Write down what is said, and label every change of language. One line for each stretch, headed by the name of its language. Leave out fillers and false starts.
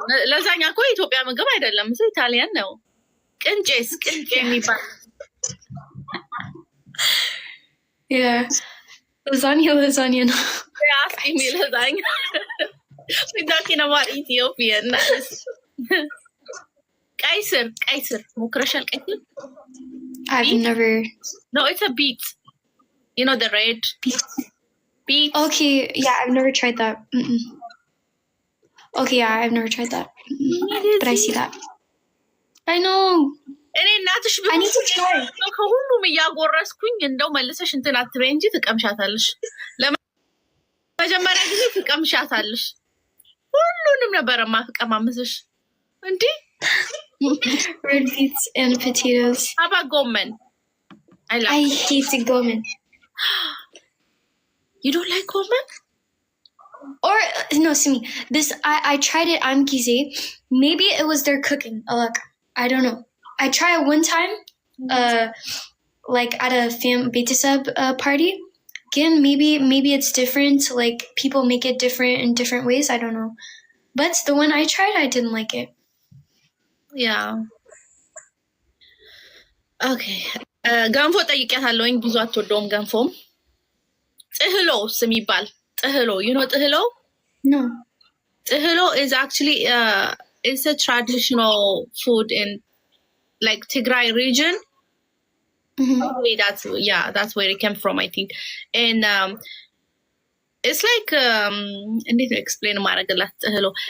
Amharic: ላዛኛ እኮ የኢትዮጵያ ምግብ አይደለም፣ እሱ ኢታሊያን ነው። ቅንጬ የሚባል
English: Yeah, lasagna ነው። Ask me lasagna. We're talking about Ethiopian.
Amharic: ቀይ ስር ሞክረሻል? ቀይ ስር?
English: I've never. No, it's a beet. You know the red beet. Okay, yeah, I've never tried that. Okay, yeah, I've never tried that. But I see that. I know.
Amharic: እኔ እናትሽ
English: I need to try.
Amharic: ከሁሉም እያጎረስኩኝ እንደው መልሰሽ እንትን አትበይ እንጂ ትቀምሻታለሽ። ለመጀመሪያ ጊዜ ትቀምሻታለሽ። ሁሉንም ነበር ማቀማመስሽ እንዴ?
English: Red beets and potatoes. How about gomen? I hate gomen. You don't like gomen? Or no, Simi. This I tried it. I'm Gize. Maybe it was their cooking. Look, I don't know. I tried it one time, like at a betisab party. Again, maybe it's different. Like people make it different in different ways. I don't know. But the one I tried, I didn't like it. Yeah. Okay.
Amharic: ገንፎ ጠይቄያታለሁኝ። ብዙ አትወደውም ገንፎም። ጥህሎ የሚባል ጥህሎ,
English: you know
Amharic: ጥህሎ?
English: No. ጥህሎ is actually it's a traditional food in like Tigray region. Probably that's where it came from, I think. And it's like I need to explain
Amharic: ማረግላት
English: ጥህሎ.